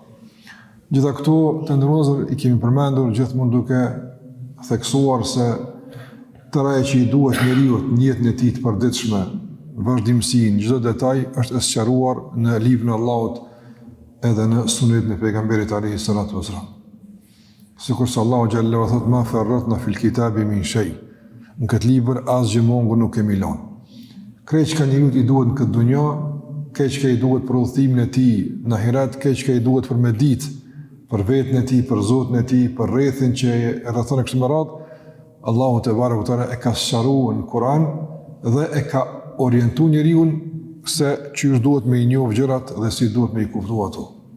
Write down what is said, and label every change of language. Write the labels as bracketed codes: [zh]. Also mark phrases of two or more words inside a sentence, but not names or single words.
[sq] Gjitha këto të ndërozër i kemi përmendur gjithmonë duke theksuar se tëra që i duhet njeriut në jetën e tij të përditshme, vazhdimsinë, çdo detaj është sqaruar në librin e Allahut edhe në sunetin e pejgamberit [ar] عليه الصلاة والسلام. [sq] Sikur se Allahu [ar] جل وعلا [sq] thot [ar] ما فرطنا في الكتاب من شيء. [sq] Në këtë libër asgjë mungu nuk kemi lënë. Krejt që njeriut i duhet në këtë dunjë, krejt që i duhet për udhëtimin e tij në ahiret, krejt që i duhet për me ditë, për vetën e tij, për Zotin e tij, për rrethin që e rrethon kështu me radhë, Allahu [ar] تبارك وتعالى [sq] e ka sqaruar në Kur'an dhe e ka orientuar njeriu se çish duhet me i njoh gjërat dhe si duhet me i kuptuar ato.